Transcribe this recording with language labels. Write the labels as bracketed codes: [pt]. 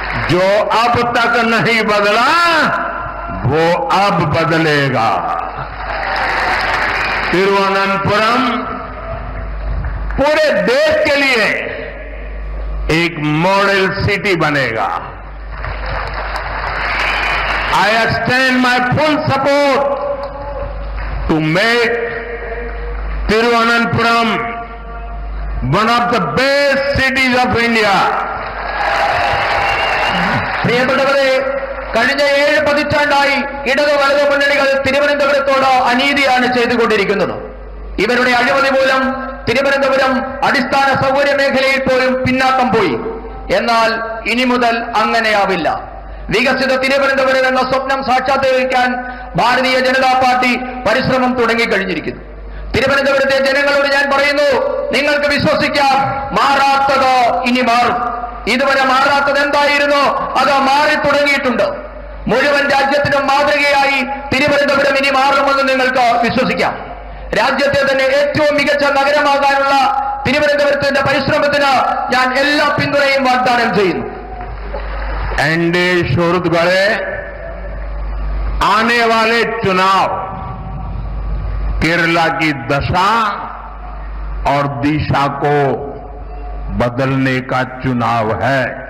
[hi] जो अब तक नहीं बदला वो अब बदलेगा. तिरुवनंतपुरम पूरे देश के लिए एक मॉडल सिटी बनेगा. [en] I extend my full support to make Tiruvananthapuram one of the best cities of India. [ml] പ്രിയപ്പെട്ടവരെ, കഴിഞ്ഞ 7 പതിറ്റാണ്ടായി ഇടത് വലത് മുന്നണികൾ തിരുവനന്തപുരത്തോട് അനീതിയാണ് ചെയ്തുകൊണ്ടിരിക്കുന്നത്. ഇവരുടെ അഴിമതി മൂലം തിരുവനന്തപുരം അടിസ്ഥാന സൗകര്യ മേഖലയിൽ പോലും പിന്നാക്കം പോയി. എന്നാൽ ഇനി മുതൽ അങ്ങനെയാവില്ല. വികസിത തിരുവനന്തപുരം എന്ന സ്വപ്നം സാക്ഷാത്കരിക്കാൻ ഭാരതീയ ജനതാ പാർട്ടി പരിശ്രമം തുടങ്ങിക്കഴിഞ്ഞിരിക്കുന്നു. തിരുവനന്തപുരത്തെ ജനങ്ങളോട് ഞാൻ പറയുന്നു, നിങ്ങൾക്ക് വിശ്വസിക്കാം, മാറാത്തത് ഇനി മാറും. ഇതുവരെ മാറാത്തത് എന്തായിരുന്നു, അത് മാറി തുടങ്ങിയിട്ടുണ്ട്. മുഴുവൻ രാജ്യത്തിനും മാതൃകയായി തിരുവനന്തപുരം ഇനി മാറുമെന്ന് നിങ്ങൾക്ക് വിശ്വസിക്കാം. രാജ്യത്തെ തന്നെ ഏറ്റവും മികച്ച നഗരമാകാനുള്ള തിരുവനന്തപുരത്തിന്റെ പരിശ്രമത്തിന് ഞാൻ എല്ലാ പിന്തുണയും വാഗ്ദാനം ചെയ്യുന്നു. [hi] एनडीए शोरतगढ़े आने वाले चुनाव केरला की दशा और दिशा को बदलने का चुनाव है.